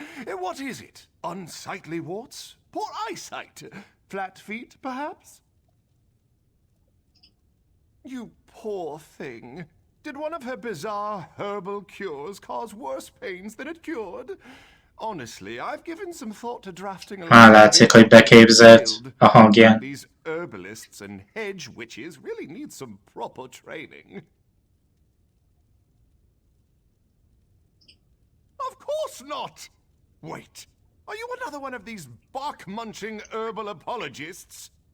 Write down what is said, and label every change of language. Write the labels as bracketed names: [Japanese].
[English] What is it? Unsightly warts? Poor eyesight? Flat feet, perhaps? You poor thing. Did one of her bizarre herbal cures cause worse pains than it cured? Honestly, I've given some thought to drafting a [Hungarian] Látszik, hogy beképzelt a hangján. [English] These herbalists and hedge witches really need some proper training. Of course not! Wait, are you another one of these bark-munching herbal apologists?